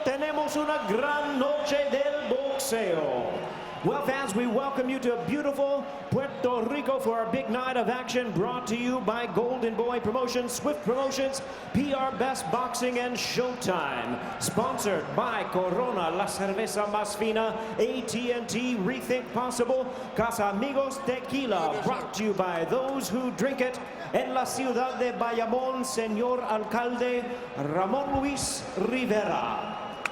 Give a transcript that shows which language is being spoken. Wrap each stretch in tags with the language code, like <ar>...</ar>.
<es>Tenemos una gran noche del boxeo.</es> <en>Well, fans, we welcome you to beautiful Puerto Rico for our big night of action, brought to you by Golden Boy Promotions, Swift Promotions, PR Best Boxing, and Showtime. Sponsored by Corona, La Cerveza Más Fina, AT&T, Rethink Possible, Casamigos Tequila, brought to you by those who drink it.</en> <es>En la ciudad de Bayamón, Señor Alcalde Ramón Luis Rivera.</es>